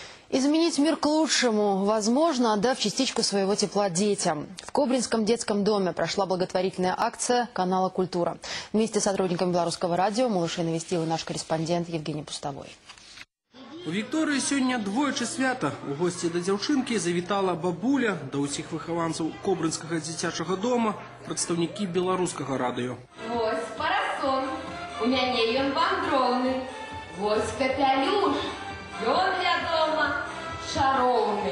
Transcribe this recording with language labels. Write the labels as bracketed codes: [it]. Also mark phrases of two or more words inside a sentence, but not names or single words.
[ru] Изменить мир к лучшему возможно, отдав частичку своего тепла детям. В Кобринском детском доме прошла благотворительная акция канала «Культура». Вместе с сотрудниками Белорусского радио малышей навестил и наш корреспондент Евгений Пустовой. [be] У Вікторії сьогодні двоечы свята. У гості до дзяўчынкі завітала бабуля, да ўсіх выхаванцаў Кобринскага дзіцячага дома, прадстаўнікі Белорусскага радыё. Вось парасон, у мяне ён вандроўны. Вось капялюш, ён для дома шароўны.